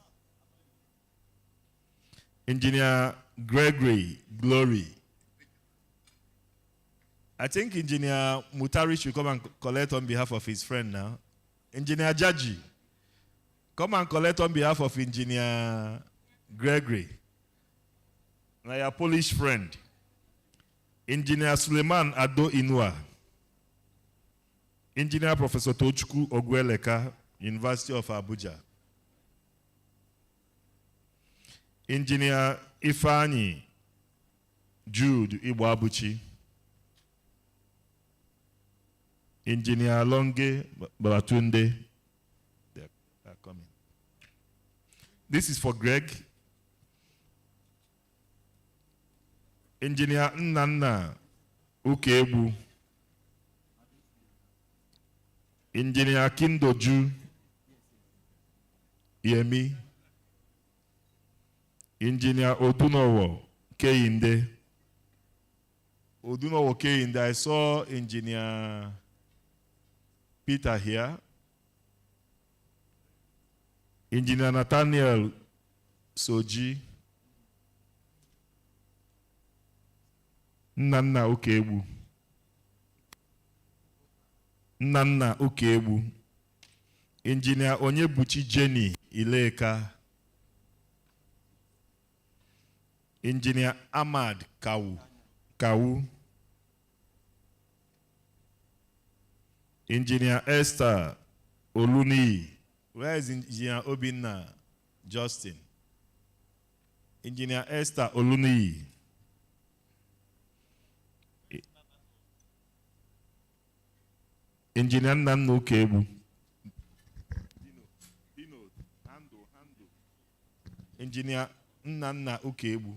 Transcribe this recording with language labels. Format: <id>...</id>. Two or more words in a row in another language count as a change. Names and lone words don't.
<en>Engineer Gregory Glory. I think Engineer Mutari should come and collect on behalf of his friend now. Engineer Jaji, come and collect on behalf of Engineer Gregory. Now your Polish friend. Engineer Suleiman Ado Inua. Engineer Professor Tochukwu Ogweleka, University of Abuja. Engineer Ifani Jude Iwabuchi. Engineer Longe Babatunde. They are coming. This is for Greg. Engineer Nnanna Ukebu. Engineer Kindoju Yemi. Engineer Odunowo Keinde. Odunowo Keinde. I saw Engineer Peter here. Engineer Nathaniel Soji. Nnanna Okegbu. Nnanna Okegbu. Engineer Onyebuchi Jenny Ileka. Engineer Ahmad Kawu. Engineer Esther Oluni. Where is Engineer Obinna Justin? Engineer Esther Oluni. Engineer Nnanna Okegbu. Handle. Engineer Nnanna Okegbu.</en>